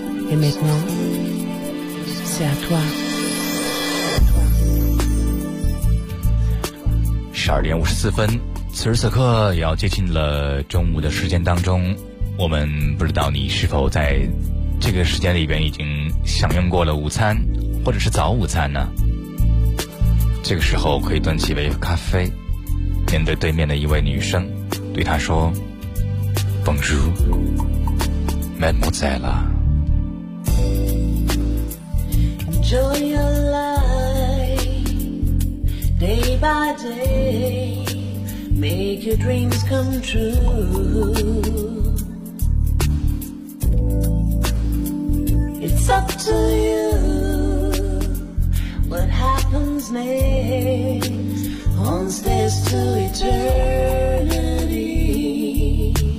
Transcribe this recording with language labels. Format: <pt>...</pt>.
<fr>Et maintenant, c'est à toi.</fr> <zh>12:54，此时此刻也要接近了中午的时间当中，我们不知道你是否在这个时间里边已经享用过了午餐，或者是早午餐呢？这个时候可以端起杯咖啡，面对对面的一位女生，对她说 ：</zh> <fr>“Bonjour，Mademoiselle。”</fr> <en>Enjoy your life, day by day, make your dreams come true. It's up to you, what happens next, on stairs to eternity.</en>